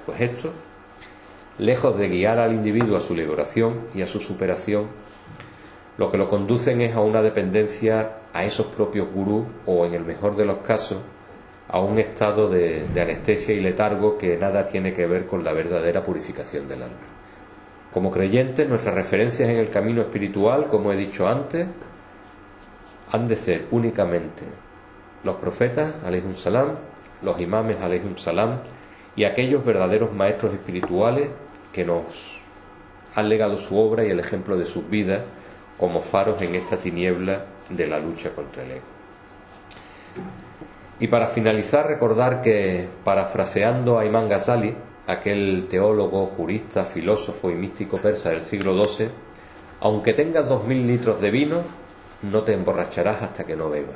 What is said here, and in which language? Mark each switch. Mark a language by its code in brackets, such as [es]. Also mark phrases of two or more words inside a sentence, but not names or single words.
[es] Pues esto, lejos de guiar al individuo a su liberación y a su superación, lo que lo conducen es a una dependencia a esos propios gurús o, en el mejor de los casos, a un estado de anestesia y letargo que nada tiene que ver con la verdadera purificación del alma. Como creyentes, nuestras referencias en el camino espiritual, como he dicho antes, han de ser únicamente los profetas, [ar] عليهم السلام, [es] los imames, [ar] عليهم السلام, [es] y aquellos verdaderos maestros espirituales que nos han legado su obra y el ejemplo de sus vidas como faros en esta tiniebla de la lucha contra el ego. Y para finalizar, recordar que, parafraseando a Imam Ghazali, aquel teólogo, jurista, filósofo y místico persa del siglo XII, aunque tengas 2000 litros de vino, no te emborracharás hasta que no bebas.